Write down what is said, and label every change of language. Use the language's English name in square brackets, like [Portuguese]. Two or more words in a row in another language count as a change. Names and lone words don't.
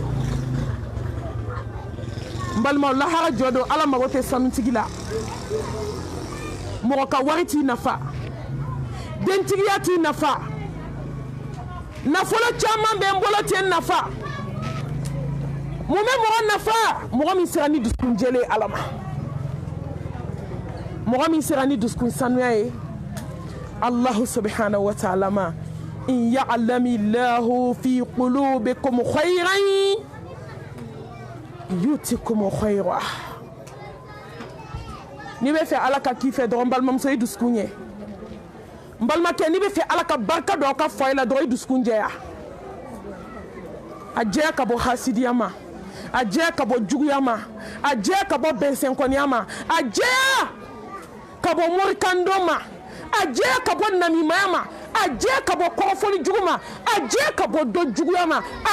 [Bambara] n balimaw lahara jɔ don Ala mago tɛ sanutigi la mɔgɔ ka wari t'i nafa dentigiya t'i nafa nafolo caman bɛ n bolo tɛ n nafa mun bɛ mɔgɔ nafa mɔgɔ min sera ni dusukun jɛlen Ala ma mɔgɔ min sera ni dusukun sanuya ye [Arabic] الله سبحانه وتعالى [Bambara] ma [Arabic] إن يعلم الله في قلوبكم خيرا يؤتكم خيرا [Bambara] ni bɛ fɛ Ala ka k'i fɛ dɔrɔn balimamuso i dusukun ɲɛ n balimakɛ ni bɛ fɛ Ala ka barika don aw ka fɔ i la dɔrɔn i dusukun jɛya a jɛya ka bɔ hasidiya ma a jɛya ka bɔ juguya ma a jɛya ka bɔ bɛnsɛnkɔniya ma a jɛya ka bɔ morikando ma a jɛya ka bɔ namimaya ma a jɛya ka bɔ kɔrɔfɔli jugu ma a jɛya ka bɔ dɔ juguya ma a